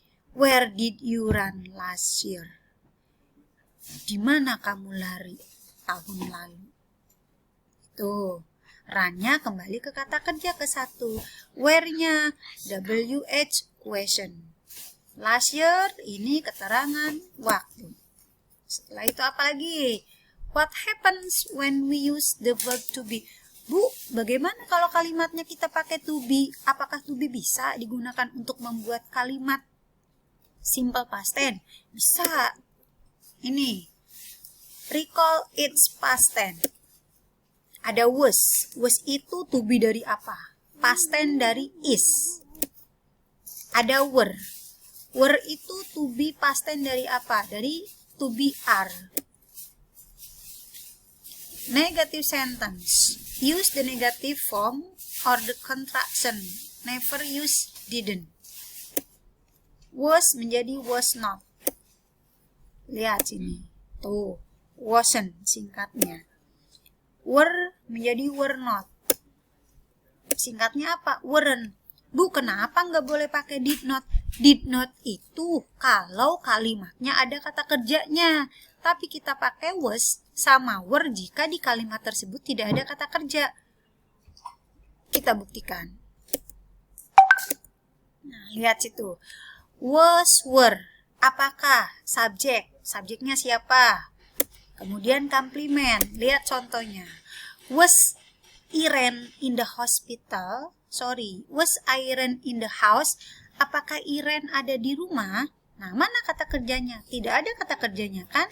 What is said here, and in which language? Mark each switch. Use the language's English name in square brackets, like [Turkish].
[English] Where did you run last year? [Indonesian] Di mana kamu lari tahun lalu? Tuh, run-nya kembali ke kata kerja ke-1. Where-nya WH question. Last year ini keterangan waktu. Setelah itu apa lagi? [English] What happens when we use the verb to be? [Indonesian] Bu, bagaimana kalau kalimatnya kita pakai to be? Apakah to be bisa digunakan untuk membuat kalimat simple past tense? Bisa. Ini. [English] Recall its past tense. Ada was. [Indonesian] Was itu to be dari apa? Past tense dari is. Ada were. Were itu to be past tense dari apa? Dari to be are. [English] Negative sentence. Use the negative form or the contraction. Never use didn't. Was menjadi was not. [Indonesian] Lihat sini. Tuh, wasn't singkatnya. Were menjadi were not. Singkatnya apa? Weren't. Bu, kenapa nggak boleh pakai did not? Did not itu kalau kalimatnya ada kata kerjanya. Tapi kita pakai was sama were jika di kalimat tersebut tidak ada kata kerja. Kita buktikan. Nah, lihat situ. Was, were. Apakah? Subjek. Subjeknya siapa? Kemudian komplement. Lihat contohnya. [English] Was Irene in the hospital? Was Irene in the house? [Indonesian] Apakah Irene ada di rumah? Nah, mana kata kerjanya? Tidak ada kata kerjanya kan?